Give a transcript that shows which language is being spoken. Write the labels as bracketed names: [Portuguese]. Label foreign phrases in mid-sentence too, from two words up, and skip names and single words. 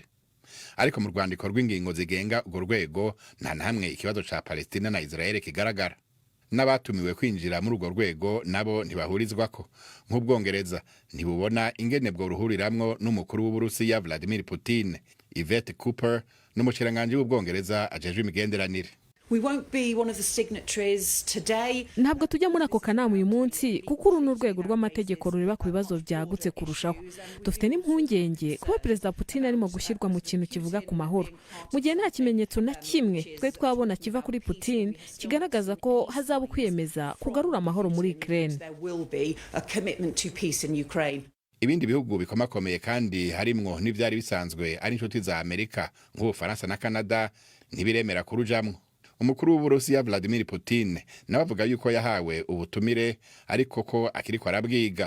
[Rundi] Ariko mu rwandiko rw'ingingo zigenga urwo rwego nta namwe ikibazo ca Palestina na Israel kigaragara. N'abatumiwe kwinjira muri urwo rwego nabo ntibahurizwako. Nk'Ubwongereza ntibubona ingene bwo ruhuriramwo n'umukuru w'Uburusiya Vladimir Putin. Yvette Cooper n'umushikiranganje w'Ubwongereza ajejwe imigenderanire. [Kinyarwanda] Ntabwo tujya muri ako kanama uyu munsi kuko uru n'urwego rw'amategeko rureba ku bibazo byagutse kurushaho. Dufite n'impungenge kuba Perezida Putin arimo gushyirwa mu kintu kivuga ku mahoro, mu gihe nta kimenyetso na kimwe twe twabona kiva kuri Putin kigaragaza ko hazaba kwiyemeza kugarura amahoro muri Ukraine. [Rundi] Ibindi bihugu bikomakomeye kandi harimwo n'ivyari bisanzwe ari inshuti za Amerika nk'Ubufaransa na Canada ntibiremera kurujamwo. Umukuru w'Uburusiya Vladimir Putin nawe avuga yuko yahawe ubutumire ariko ko akiriko arabwiga.